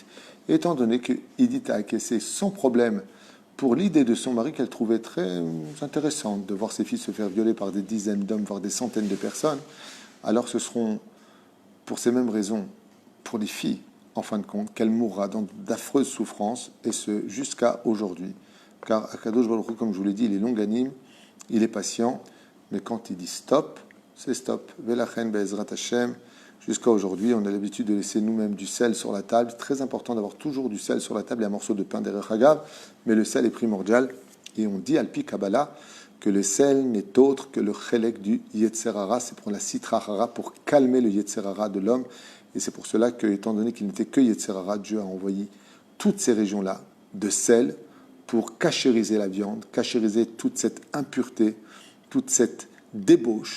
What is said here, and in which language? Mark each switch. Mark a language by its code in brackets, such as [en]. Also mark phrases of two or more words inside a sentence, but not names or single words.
[fr] Et étant donné que Édith a acquiescé sans problème pour l'idée de son mari qu'elle trouvait très intéressante de voir ses filles se faire violer par des dizaines d'hommes, voire des centaines de personnes, alors ce seront, pour ces mêmes raisons, pour les filles, en fin de compte, qu'elle mourra dans d'affreuses souffrances, et ce, jusqu'à aujourd'hui. Car [he] הקדוש ברוך הוא, [fr] comme je vous l'ai dit, il est longanime, il est patient, mais quand il dit stop, c'est stop. [he] ולכן בעזרת השם. [fr] Jusqu'à aujourd'hui, on a l'habitude de laisser nous-mêmes du sel sur la table. C'est très important d'avoir toujours du sel sur la table et un morceau de pain derrière Hagav, mais le sel est primordial. Et on dit, [he] על פי קבלה, [fr] que le sel n'est autre que le chelek du [he] יצר הרע. [fr] C'est pour la [he] סטרא אחרא, [fr] pour calmer le [he] יצר הרע [fr] de l'homme. Et c'est pour cela que, étant donné qu'il n'était que [he] יצר הרע, [fr] Dieu a envoyé toutes ces régions-là de sel pour cachériser la viande, cachériser toute cette impureté, toute cette débauche.